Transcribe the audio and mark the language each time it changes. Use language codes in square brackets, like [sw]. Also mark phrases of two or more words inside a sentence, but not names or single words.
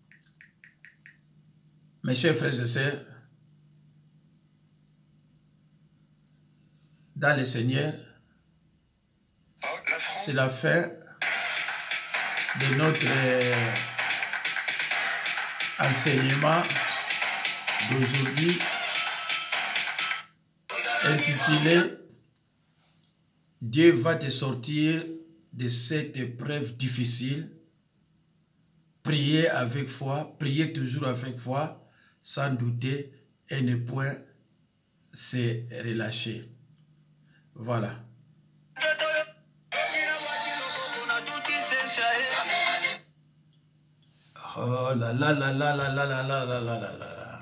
[fr] Mes chers frères et sœurs, dans le Seigneur, c'est la fin de notre enseignement d'aujourd'hui intitulé « Dieu va te sortir de cette épreuve difficile ». Priez avec foi, priez toujours avec foi, sans douter et ne point se relâcher. Voilà. Oh là là là là là là là là là là là là.